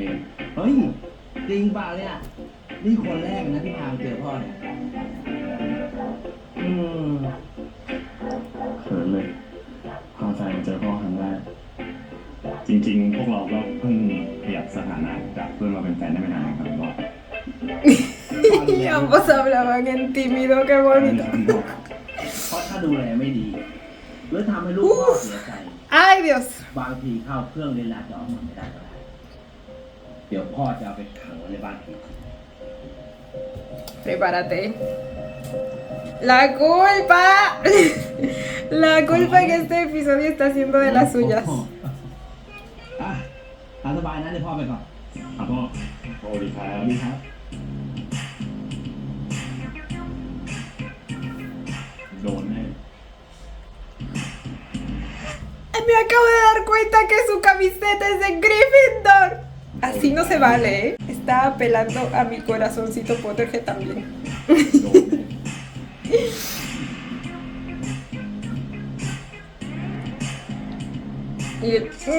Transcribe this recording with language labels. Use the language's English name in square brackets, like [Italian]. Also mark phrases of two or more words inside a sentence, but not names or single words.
[Thai] เฮ้ย จริงเปล่าเนี่ย นี่คนแรกนะที่พาไปเจอพ่อเนี่ย อืมเขินเลยพาแฟนมาเจอพ่อครั้งแรก จริงๆ พวกเราก็เพิ่งขยับสถานะจากเพื่อนมาเป็นแฟนได้ไม่นานครับพ่อ [Spanish] Y ambos hablaban en tímido, qué [Thai] นั่น [Spanish] bonito. [Thai] ครับพ่อ เพราะถ้าดูแลไม่ดี หรือทำให้ลูกพ่อเสียใจ [Spanish] Ay, Dios. [Thai] บางทีเข้าเครื่องเวลาจะออกมาไม่ได้ก็ได้ เดี๋ยวพ่อจะเอาไปขังไว้ในบ้านผี [Spanish] Prepárate. La culpa. La culpa en este episodio está haciendo de las suyas. [Thai] อ่ะตามสบายนะเดี๋ยวพ่อไปก่อน ครับพ่อสวัสดีครั ส บ วัสดีครับ โดนแน่ [Spanish] Me acabo de dar cuenta que su camiseta es de Gryffindor. Así no se vale, ¿eh? Está apelando a mi corazoncito Potterhead también. [Thai] โดนแน่ [Spanish] Y el-